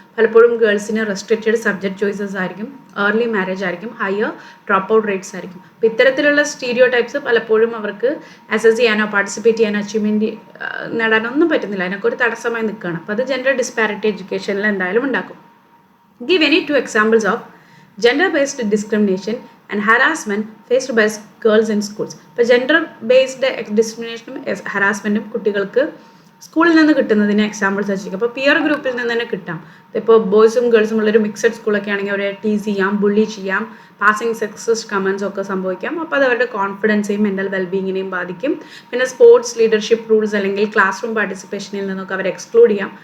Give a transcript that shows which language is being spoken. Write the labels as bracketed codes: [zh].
[ml] പലപ്പോഴും ഗേൾസിന് restricted subject choices ആയിരിക്കും, early marriage ആയിരിക്കും, ഹയർ ഡ്രോപ്പ് ഔട്ട് റേറ്റ്സ് ആയിരിക്കും. അപ്പോൾ ഇത്തരത്തിലുള്ള സ്റ്റീരിയോടൈപ്സ് പലപ്പോഴും അവർക്ക് അസസ് ചെയ്യാനോ പാർട്ടിസിപ്പേറ്റ് ചെയ്യാനോ അച്ചീവ്മെൻറ്റ് നേടാനൊന്നും പറ്റുന്നില്ല, അതിനൊക്കെ ഒരു തടസ്സമായി നിൽക്കുകയാണ്. അപ്പോൾ അത് ജെൻഡർ ഡിസ്പാരിറ്റി എഡ്യൂക്കേഷനിൽ എന്തായാലും ഉണ്ടാക്കും. [en] Give any 2 examples of gender-based discrimination and harassment faced by girls in schools. [ml] ഇപ്പോൾ ജെൻഡർ ബേസ്ഡ് ഡിസ്ക്രിമിനേഷനും ഹറാസ്മെൻറ്റും കുട്ടികൾക്ക് സ്കൂളിൽ നിന്ന് കിട്ടുന്നതിന് എക്സാമ്പിൾസ് വെച്ചിരിക്കും. അപ്പോൾ പിയർ ഗ്രൂപ്പിൽ നിന്ന് തന്നെ കിട്ടാം. ഇപ്പോൾ ബോയ്സും ഗേൾസും ഉള്ളൊരു മിക്സഡ് സ്കൂളൊക്കെ ആണെങ്കിൽ അവരെ ടീസ് ചെയ്യാം, ബുള്ളി ചെയ്യാം, പാസിങ് സെക്സസ്റ്റ് കമൻസ് ഒക്കെ സംഭവിക്കാം. അപ്പോൾ അത് അവരുടെ കോൺഫിഡൻസേയും മെൻ്റൽ വെൽബീങ്ങിനെയും ബാധിക്കും. പിന്നെ സ്പോർട്സ് ലീഡർഷിപ്പ് റൂൾസ് അല്ലെങ്കിൽ ക്ലാസ് റൂം പാർട്ടിസിപ്പേഷനിൽ നിന്നൊക്കെ അവരെ എക്സ്ക്ലൂഡ് ചെയ്യാം.